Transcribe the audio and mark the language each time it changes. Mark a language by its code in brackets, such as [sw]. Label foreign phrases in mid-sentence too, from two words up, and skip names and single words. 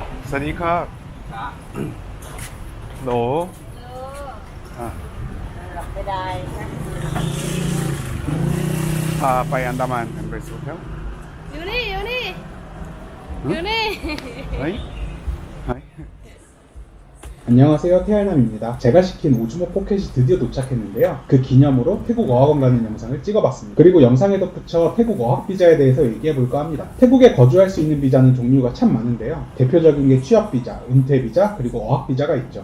[th] สวัสดีครับโหลอ่ะ หลับไม่ได้ พาไปอันดามันกันไปสุดแล้ว อยู่นี่ อยู่นี่ อยู่นี่ เฮ้ยเฮ้ย [ko] 안녕하세요, 태알남입니다. 제가 시킨 오즈모 포켓이 드디어 도착했는데요. 그 기념으로 태국 어학원 가는 영상을 찍어봤습니다. 그리고 영상에 덧붙여 태국 어학 비자에 대해서 얘기해볼까 합니다. 태국에 거주할 수 있는 비자는 종류가 참 많은데요. 대표적인 게 취업 비자, 은퇴 비자, 그리고 어학 비자가 있죠.